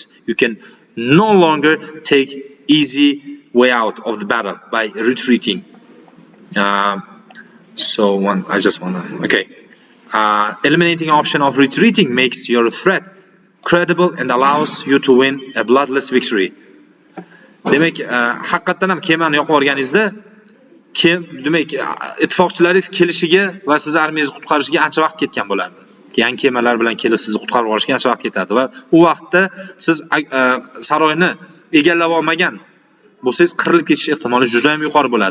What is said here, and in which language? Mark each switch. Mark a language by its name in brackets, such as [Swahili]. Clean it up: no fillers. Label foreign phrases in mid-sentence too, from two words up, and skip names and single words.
[English] You can no longer take easy way out of the battle by retreating. Eliminating option of retreating makes your threat credible and allows you to win a bloodless victory. [Uzbek] Demak, haqiqatan ham kemani yoqib olganingizda, demak, ittifoqchilaringiz kelishiga va siz armiyangizni qutqarishiga ancha vaqt ketgan bo'lardi. Yangi kemalar bilan kelib sizni qutqarib olishga ancha vaqt ketadi va u vaqtda siz saroyni egallab olmagan bo'lsangiz qirilib ketish ehtimoli juda ham yuqori bo'ladi.